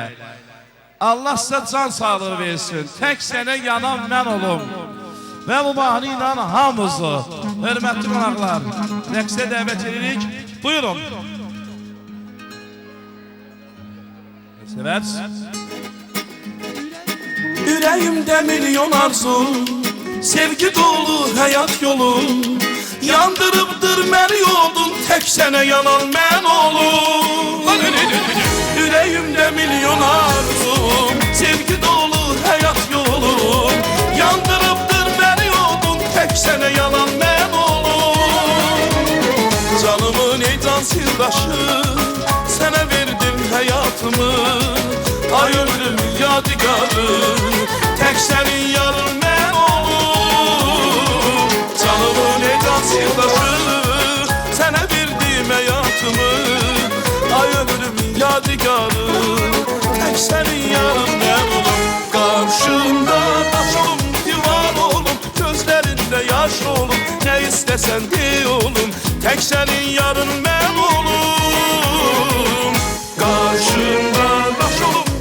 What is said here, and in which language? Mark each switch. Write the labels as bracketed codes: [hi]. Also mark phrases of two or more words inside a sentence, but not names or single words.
[az] Allah sizə can sağlığı versin. Tək sənə yanan mən olum. Və bu mahnı ilə hamımızı, hörmətli qonaqlar, rəqsə dəvət edirik. Buyurun. Sevərs. [tr] Yüreğimde milyon arzu Sevgi dolu hayat yolu Yandırıbdır beni yolun Tek sene yanan ben olum Yüreğimde milyon arzu Sevgi dolu hayat yolu Yandırıbdır beni yolun Tek sene yanan ben olum Canımın ey can sirdaşı Sana verdim hayatımı Ay ömrüm yadigarı Tek senin yarın [az] mən olum Canımın ecan sirdaşı Sənə verdim həyatımı Ay ömrüm yadigarı [tr] Tek senin yarın [az] mən olum Qarşında daş olum, divar olum Gözlərində yaş olum Ne istəsən de olum [tr] Tek senin yarın [az] mən olum Qarşında daş olum